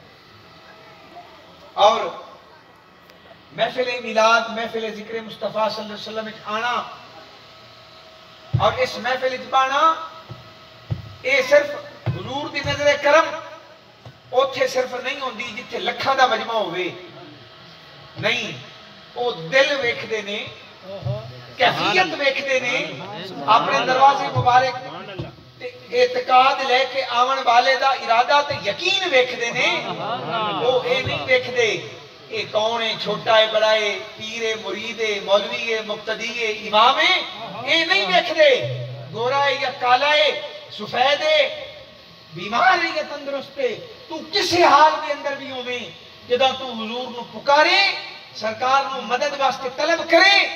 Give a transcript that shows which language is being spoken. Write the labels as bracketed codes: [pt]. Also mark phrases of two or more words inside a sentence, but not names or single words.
[pa] اور محفل میلاد، محفل ذکر مصطفیٰ [ar] صلی اللہ علیہ وسلم [pa] آنا اور اس محفل بانا، یہ صرف حضور دی نظر کرم اوتھے صرف نہیں ہوندی جتھے لکھاں دا مجمع ہوئے، نہیں، وہ دل ویکھدے نے، کیفیت ویکھدے نے، اپنے دروازے مبارک اعتقاد لے کے آون والے دا ارادہ تے یقین ویکھدے نے، وہ اے نہیں ویکھدے اے کون ہے، چھوٹا ہے، بڑا ہے، پیر ہے، مرید ہے، مولوی ہے، مقتدی ہے، امام ہے، اے نہیں ویکھدے گورا ہے یا کالا ہے، سفید ہے، بیمار ہے یا تندرست ہے، تو کسی حال کے اندر بھی ہوئے جدہ تو حضور نو پکارے، سرکار نو مدد واسطے طلب کرے،